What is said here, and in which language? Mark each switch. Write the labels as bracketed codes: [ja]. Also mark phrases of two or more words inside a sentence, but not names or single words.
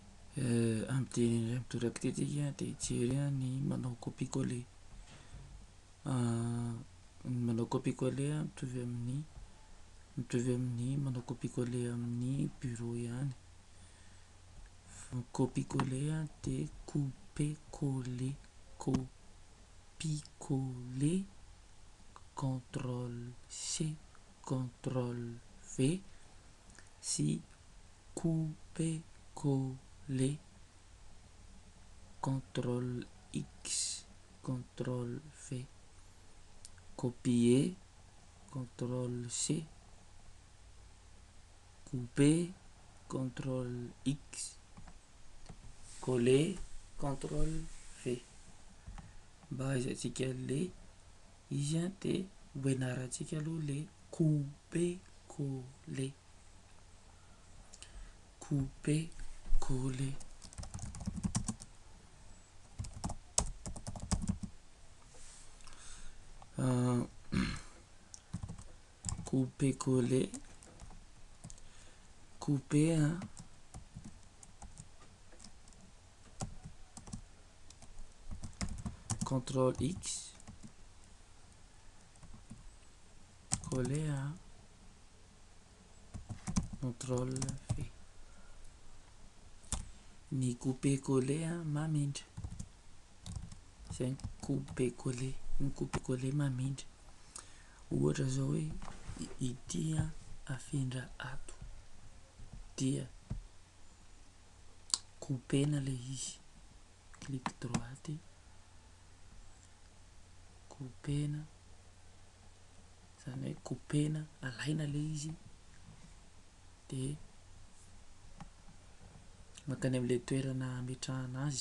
[mg] Amin'ny teny indray mitoraka tetika dia jery ny manao copier-coller. Ny manao copier-coller mitovy amin'ny manao copier-coller amin'ny bureau ihany. [fr] Copier-coller dia couper-coller, copie-coller, CTRL-C, CTRL-V sy couper-coller, CTRL-X, CTRL-V, copier, CTRL-C, couper, CTRL-X, coller, CTRL-V. [mg] Mba ahaizantsika le izy dia hoenarantsika aloha le couper-coller, couper-coller. [fr] Couper-coller, couper, CTRL-X, coller, CTRL-V. [mg] Ny couper-coller mamindra. Izay ny couper-coller, ny couper-coller mamindra. Ohatra zao hoe ity afindra ato dia coupena le izy, [fr] clic droite, [mg] coupena, izany hoe coupena, alaina le izy dia makany amin'le toerana ametrahana azy.